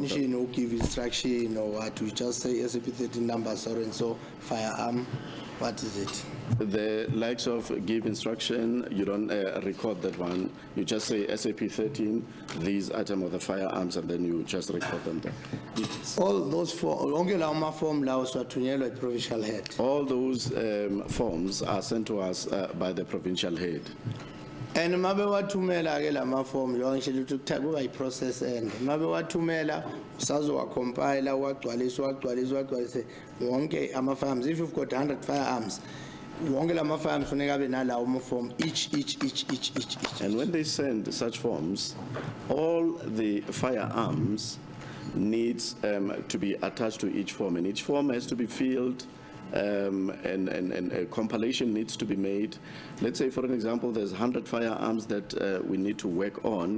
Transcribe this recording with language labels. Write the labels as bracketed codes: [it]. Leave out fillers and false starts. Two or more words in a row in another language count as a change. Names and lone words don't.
[en] mention or give instruction or what, you just say SAP 13 number so and so, firearm, what is it? The likes of give instruction, you don't record that one. You just say SAP 13, these items of the firearms, and then you just record them there. All those [zu] onke lawo maform lawo siwathunyelwa i- [en] provincial head. All those forms are sent to us by the provincial head. [zu] And mabe wathumela ke lama form yo ngishilo ukuthi kuba i- [en] process end. [zu] Mabe wathumela usazowacompile wagcwalise wonke ama-firearms. [en] If you've got 100 firearms, [zu] wonke lama firearms funeka abe nalawo ama-form each. [en] And when they send such forms, all the firearms needs to be attached to each form, and each form has to be filled, and a compilation needs to be made. Let's say, for an example, there's 100 firearms that we need to work on.